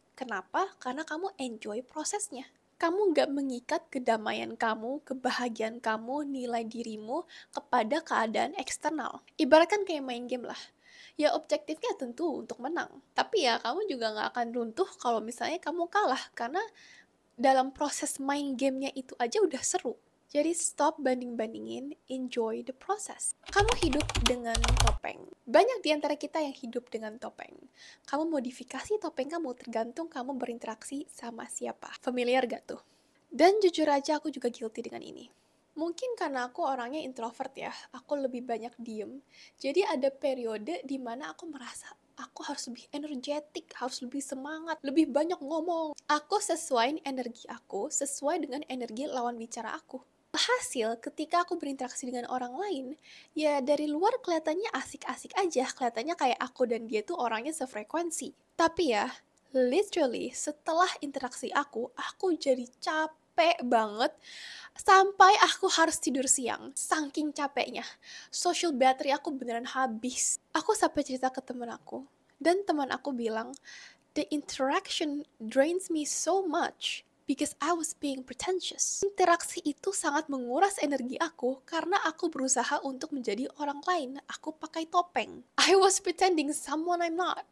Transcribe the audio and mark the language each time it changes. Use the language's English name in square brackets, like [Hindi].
[Indonesian] Kenapa? Karena kamu enjoy prosesnya. Kamu nggak mengikat kedamaian kamu, kebahagiaan kamu, nilai dirimu kepada keadaan eksternal. Ibaratkan kayak main game lah. Ya objektifnya tentu untuk menang. Tapi ya kamu juga nggak akan runtuh kalau misalnya kamu kalah. Karena dalam proses main gamenya itu aja udah seru. Jadi stop banding-bandingin, [English] enjoy the process. [Indonesian] Kamu hidup dengan topeng. Banyak di antara kita yang hidup dengan topeng. Kamu modifikasi topeng kamu tergantung kamu berinteraksi sama siapa. Familiar gak tuh? Dan jujur aja aku juga guilty dengan ini. Mungkin karena aku orangnya introvert ya, aku lebih banyak diem. Jadi ada periode di mana aku merasa aku harus lebih energetik, harus lebih semangat, lebih banyak ngomong. Aku sesuaiin energi aku, sesuai dengan energi lawan bicara aku. Hasil ketika aku berinteraksi dengan orang lain, ya dari luar kelihatannya asik-asik aja, kelihatannya kayak aku dan dia tuh orangnya sefrekuensi. Tapi ya, literally setelah interaksi aku jadi capek banget sampai aku harus tidur siang. Saking capeknya, social battery aku beneran habis. Aku sampai cerita ke temen aku, dan teman aku bilang, [English] the interaction drains me so much because I was being pretentious. [Indonesian] Interaksi itu sangat menguras energi aku karena aku berusaha untuk menjadi orang lain. Aku pakai topeng. [English] I was pretending someone I'm not.